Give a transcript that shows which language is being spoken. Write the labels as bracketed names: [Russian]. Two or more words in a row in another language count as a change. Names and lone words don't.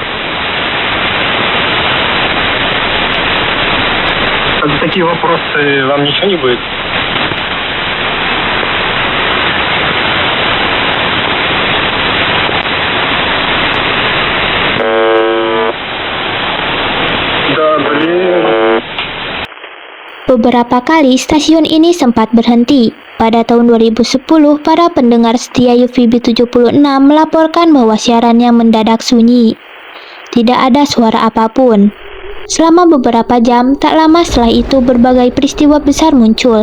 [Russian] А за такие вопросы вам ничего не будет? Да, блин. [Indonesian] Beberapa kali stasiun ini sempat berhenti. Pada tahun 2010, para pendengar setia UVB 76 melaporkan bahwa siarannya mendadak sunyi. Tidak ada suara apapun. Selama beberapa jam, tak lama setelah itu berbagai peristiwa besar muncul.